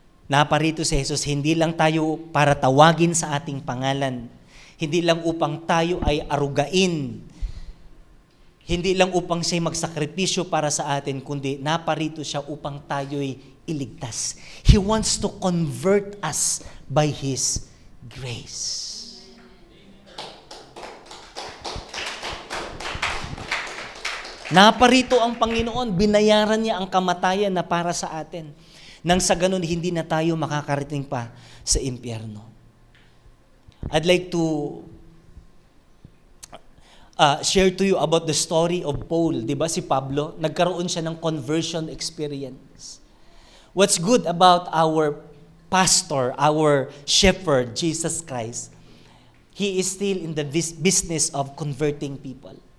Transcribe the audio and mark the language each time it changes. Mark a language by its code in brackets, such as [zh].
[tl] Naparito si Jesus, hindi lang tayo para tawagin sa ating pangalan, hindi lang upang tayo ay arugain, hindi lang upang siya magsakripisyo para sa atin, kundi naparito siya upang tayo'y iligtas. [en] He wants to convert us by His grace. [tl] Naparito ang Panginoon, binayaran niya ang kamatayan na para sa atin. Nang sa ganun, hindi na tayo makakarating pa sa impyerno. [en] I'd like to share to you about the story of Paul. [tl] Diba si Pablo? Nagkaroon siya ng conversion experience. [en] What's good about our pastor, our shepherd, Jesus Christ, He is still in the business of converting people.